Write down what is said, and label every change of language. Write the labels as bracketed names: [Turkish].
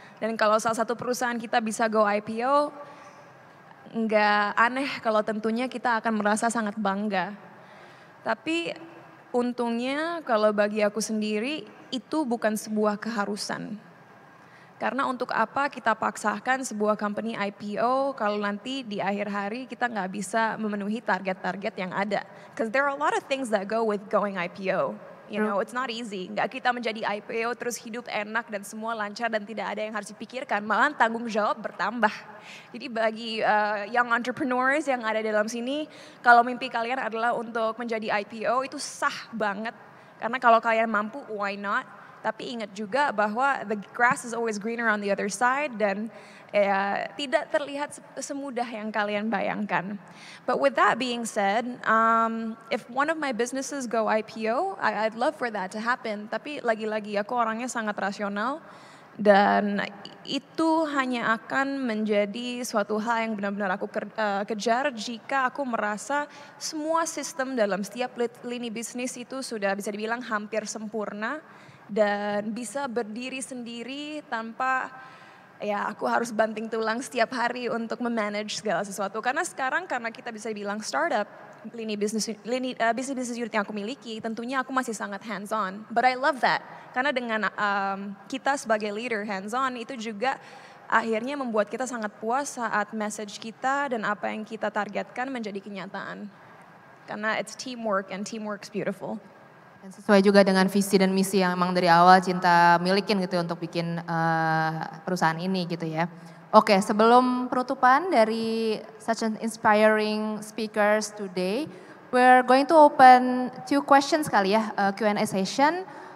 [Indonesian] Dan kalau salah satu perusahaan kita bisa go IPO, nggak aneh kalau tentunya kita akan merasa sangat bangga. Tapi untungnya kalau bagi aku sendiri itu bukan sebuah keharusan. Karena untuk apa kita paksakan sebuah company IPO kalau nanti di akhir hari kita nggak bisa memenuhi target-target yang ada. [English] Because there are a lot of things that go with going IPO. You know, it's not easy. [Indonesian] Nggak kita menjadi IPO terus hidup enak dan semua lancar dan tidak ada yang harus dipikirkan. Malah tanggung jawab bertambah. Jadi bagi young entrepreneurs yang ada dalam sini, kalau mimpi kalian adalah untuk menjadi IPO itu sah banget. Karena kalau kalian mampu, [English] why not? [Indonesian] Tapi ingat juga bahwa [English] the grass is always greener on the other side [Indonesian] dan tidak terlihat semudah yang kalian bayangkan. [English] But with that being said, if one of my businesses go IPO, I'd love for that to happen. [Indonesian] Tapi lagi-lagi aku orangnya sangat rasional dan itu hanya akan menjadi suatu hal yang benar-benar aku kejar jika aku merasa semua sistem dalam setiap lini bisnis itu sudah bisa dibilang hampir sempurna dan bisa berdiri sendiri tanpa aku harus banting tulang setiap hari untuk memanage segala sesuatu. Karena sekarang karena kita bisa bilang startup, bisnis unit yang aku miliki, tentunya aku masih sangat hands on. [English] But I love that. [Indonesian] Karena dengan kita sebagai leader hands on itu juga akhirnya membuat kita sangat puas saat message kita dan apa yang kita targetkan menjadi kenyataan. [English] Karena it's teamwork and teamwork's beautiful. [Indonesian] Dan sesuai juga dengan visi dan misi yang emang dari awal Cinta milikin gitu untuk bikin perusahaan ini gitu ya. Oke, sebelum penutupan dari [English] such an inspiring speakers today, we're going to open 2 questions [Indonesian] kali ya, [English] Q&A session.